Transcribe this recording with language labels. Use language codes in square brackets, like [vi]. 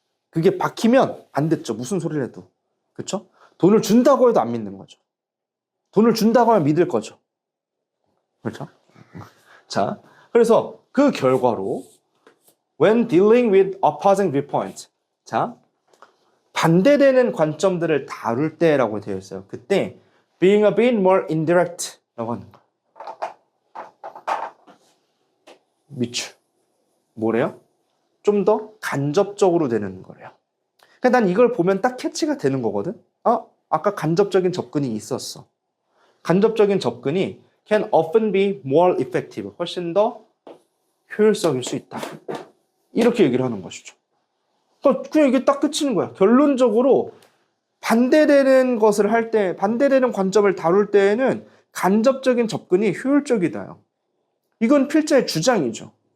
[ko] 그게 박히면 안 듣죠. 무슨 소리를 해도. 그렇죠? 돈을 준다고 해도 안 믿는 거죠. 돈을 준다고 하면 믿을 거죠. 그렇죠? 자, 그래서 그 결과로 when dealing with opposing viewpoints, 자, 반대되는 관점들을 다룰 때라고 되어 있어요. 그때 being a bit more indirect 라고 하는 거예요. 미추. 뭐래요? 좀 더 간접적으로 되는 거래요. 그러니까 난 이걸 보면 딱 캐치가 되는 거거든. 아까 간접적인 접근이 있었어. [en] 간접적인 접근이 can often be more effective. [ko] 훨씬 더 효율적일 수 있다. 이렇게 얘기를 하는 것이죠. 그냥 이게 딱 끝이는 거야. 결론적으로 반대되는 것을 할 때, 반대되는 관점을 다룰 때에는 간접적인 접근이 효율적이다요. 이건 필자의 주장이죠.